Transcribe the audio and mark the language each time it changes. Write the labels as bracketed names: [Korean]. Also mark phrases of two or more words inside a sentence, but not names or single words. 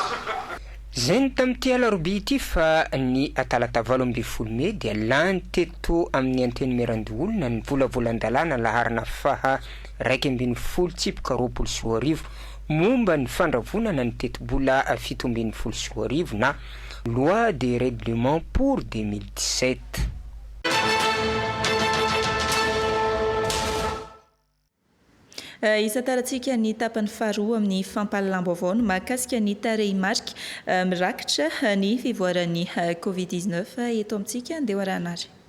[Malagasy] Zay ny tamin'ity alarobia ity fa ny talatavalo 12 Mey dia lany teto amin'ny antenimieran-doholona ny volavolan-dalàna laharana faha 1/20 momba ny fandravonana ny teti-bola 17 na [French] loi de règlement pour 2017. [Malagasy] Isa tarantsika ny tapany faharoa amin'ny fampahalalam-baovao no mahakasika ny tarehimarika mirakitra ny fivoaran'ny Covid-19 eto amintsika andeha arahanary.